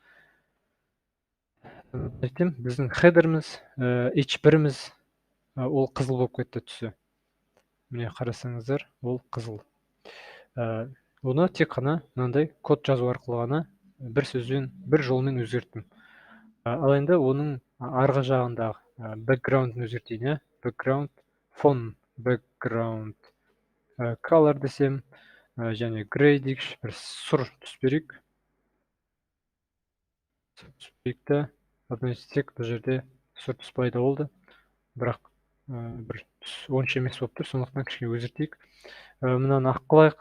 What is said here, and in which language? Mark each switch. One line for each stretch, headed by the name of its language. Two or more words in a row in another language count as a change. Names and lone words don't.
Kazakh: Айтем, біздің header'іміз, h1-іміз, ол қызыл болып кетті түсі. Міне қарасаңыздар, ол қызыл. Оны тек қана мынандай код жазу арқылы ғана бір жолмен өзгерттім. Ал енді оның арғы жағындағы background-ын өзгертейін.
English: Background font, background color
Kazakh: десем, және gray дейікші, бір сұр түс берейік. Одно істесек, бұл жерде сұр түс пайда болды, бірақ бір түс онша емес болып тұр, сондықтан кішкене өзгертейік. Мынаны ақ қылайық.